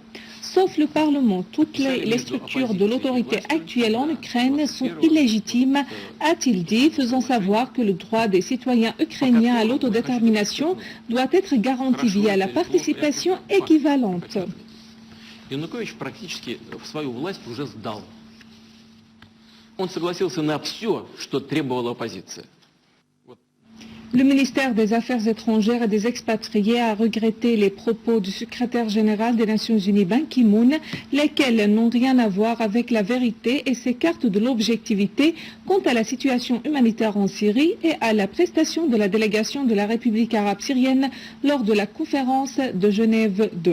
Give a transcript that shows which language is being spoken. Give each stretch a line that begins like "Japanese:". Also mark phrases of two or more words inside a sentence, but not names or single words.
French: Sauf le Parlement, toutes les structures de l'autorité actuelle en Ukraine sont illégitimes, a-t-il dit, faisant savoir que le droit des citoyens ukrainiens à l'autodétermination doit être garanti via la participation équivalente.
Russian: Янукович практически свою власть уже сдал. Он согласился на все, что требовала оппозиция.
French: Le ministère des Affaires étrangères et des expatriés a regretté les propos du secrétaire général des Nations Unies Ban Ki-moon, lesquels n'ont rien à voir avec la vérité et s'écartent de l'objectivité quant à la situation humanitaire en Syrie et à la prestation de la délégation de la République arabe syrienne lors de la conférence de Genève 2.